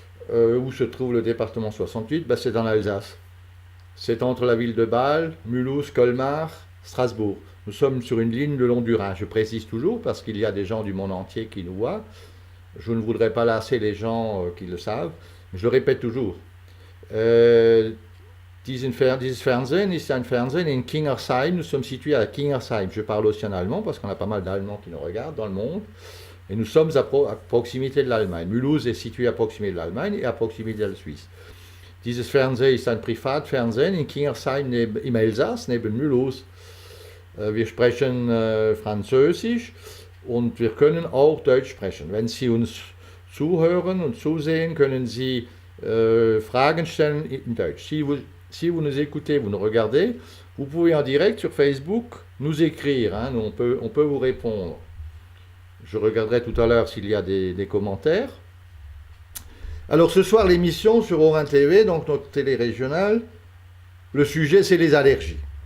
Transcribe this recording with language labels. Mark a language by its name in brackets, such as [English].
[French] Où se trouve le département 68? C'est dans l'Alsace. C'est entre la ville de Bâle, Mulhouse, Colmar, Strasbourg. Nous sommes sur une ligne le long du Rhin. Je précise toujours parce qu'il y a des gens du monde entier qui nous voient. Je ne voudrais pas lasser les gens qui le savent. Je le répète toujours. [German] Dieses Fernsehen ist ein Fernsehen in Kingersheim. [French] Nous sommes situés à Kingersheim. Je parle aussi en allemand parce qu'on a pas mal d'Allemands qui nous regardent dans le monde. Et nous sommes à proximité de l'Allemagne. Mulhouse est situé à proximité de l'Allemagne et à proximité de la Suisse. [German] Dieses Fernsehen ist ein Privatfernsehen in Kingersheim im Elsass, neben Mulhouse. Wir sprechen Französisch und wir können auch Deutsch sprechen. Wenn Sie uns zuhören und zusehen, können Sie Fragen stellen in Deutsch. [French] Si vous nous écoutez, vous nous regardez, vous pouvez en direct sur Facebook nous écrire. Hein, on peut vous répondre. Je regarderai tout à l'heure s'il y a des commentaires. Alors ce soir, l'émission sur Orin TV, donc notre télé régionale, le sujet c'est les allergies.